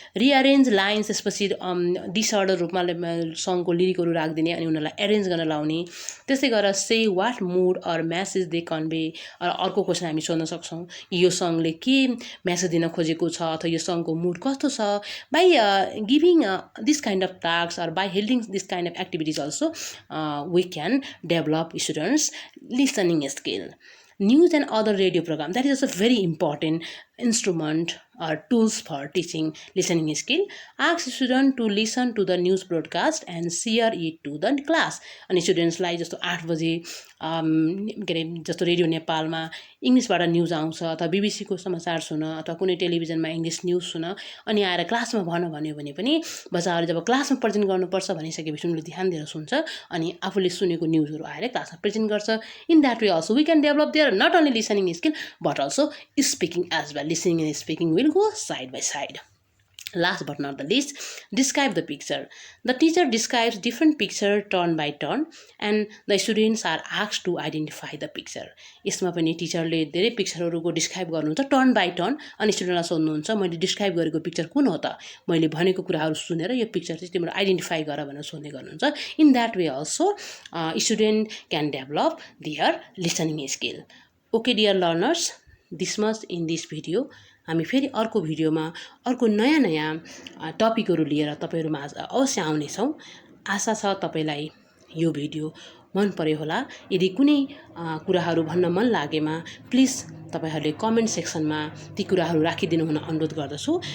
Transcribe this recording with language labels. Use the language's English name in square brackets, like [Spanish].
[Nepali] रिअरेन्ज lines त्यसपछि disorder रूपमा सङको लिरिकहरू राखिदिने अनि उनीहरूलाई एरेन्ज गर्न लाउने. त्यस्तै गरेर [English] Say what mood or message they convey. [Nepali] अर्को क्वेसन हामी सोध्न सक्छौँ यो सङले के म्यासेज दिन खोजेको छ अथवा यो सङको मुड कस्तो छ. [English] By giving this kind of task or by holding this kind of activities also we can develop students listening skill. News and other radio program, that is also very important instrument or tools for teaching listening skill. Ask student to listen to the news broadcast and share it to the class. [Nepali] अनि स्टुडेन्ट्सलाई जस्तो 8 बजे के अरे जस्तो radio नेपालमा इङ्ग्लिसबाट news आउँछ अथवा बिबिसीको समाचार सुन अथवा कुनै टेलिभिजनमा इङ्ग्लिस न्युज सुन अनि आएर क्लासमा भन्यो भने पनि बच्चाहरूले जब क्लासमा प्रेजेन्ट गर्नुपर्छ भनिसकेपछि उनीहरूले ध्यान दिएर सुन्छ अनि आफूले सुनेको न्युजहरू आएर क्लासमा प्रेजेन्ट गर्छ. [English] In that way also we can develop their not only listening skill but also speaking as well. Listening and speaking will go side by side. Last but not the least, describe the picture. The teacher describes different picture turn by turn and the students are asked to identify the picture. [Nepali] यसमा पनि टिचरले धेरै पिक्चरहरूको describe गर्नुहुन्छ [English] turn by turn [Nepali] अनि स्टुडेन्टलाई सोध्नुहुन्छ मैले describe गरेको picture कुन हो त मैले भनेको कुराहरू सुनेर यो पिक्चर चाहिँ तिम्रो आइडेन्टिफाई गर भनेर सोध्ने गर्नुहुन्छ. [English] In that way also student can develop their listening skill. Okay dear learners, this much in this video. [Nepali] हामी फेरि अर्को भिडियोमा अर्को नयाँ टपिकहरू लिएर तपाईँहरूमा अवश्य आउनेछौँ. आशा छ तपाईँलाई यो भिडियो मन पर्यो होला. यदि कुनै कुराहरू भन्न मन लागेमा प्लिज तपाईँहरूले कमेन्ट सेक्सनमा ती कुराहरू राखिदिनु हुन अनुरोध गर्दछु.